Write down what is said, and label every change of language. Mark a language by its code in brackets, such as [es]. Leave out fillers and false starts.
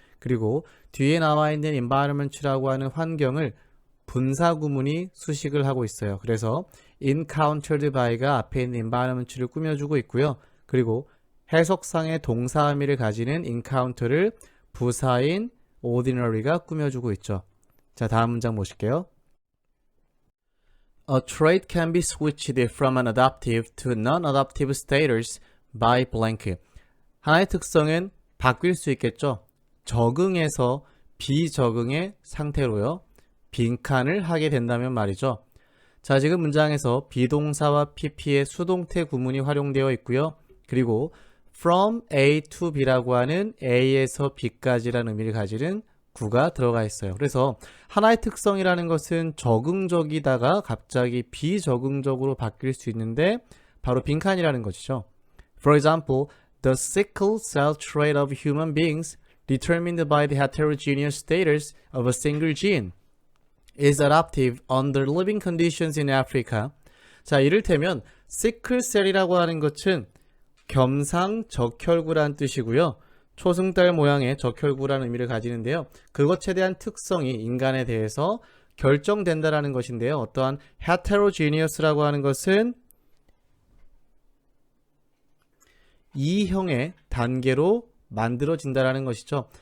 [ko] 그리고 뒤에 나와 있는 environment라고 하는 환경을 분사구문이 수식을 하고 있어요. 그래서 encountered by가 앞에 있는 environment를 꾸며주고 있고요. 그리고 해석상의 동사 의미를 가지는 encounter를 부사인 ordinary가 꾸며주고 있죠. 자, 다음 문장 보실게요. [en] A trait can be switched from an adaptive to non-adaptive status by blank. [ko] 하나의 특성은 바뀔 수 있겠죠. 적응에서 비적응의 상태로요. 빈칸을 하게 된다면 말이죠. 자, 지금 문장에서 비동사와 PP의 수동태 구문이 활용되어 있고요. 그리고 from A to B라고 하는 A에서 B까지라는 의미를 가지는 구가 들어가 있어요. 그래서 하나의 특성이라는 것은 적응적이다가 갑자기 비적응적으로 바뀔 수 있는데 바로 빈칸이라는 것이죠. [en] For example, the sickle cell trait of human beings determined by the heterogeneous status of a single gene is adaptive under living conditions in Africa. [ko] 자, 이를테면 시클셀이라고 하는 것은 겸상적혈구라는 뜻이고요. 초승달 모양의 적혈구라는 의미를 가지는데요. 그것에 대한 특성이 인간에 대해서 결정된다라는 것인데요. 어떠한 heterogeneous라고 하는 것은 이형의 단계로 만들어진다라는 것이죠.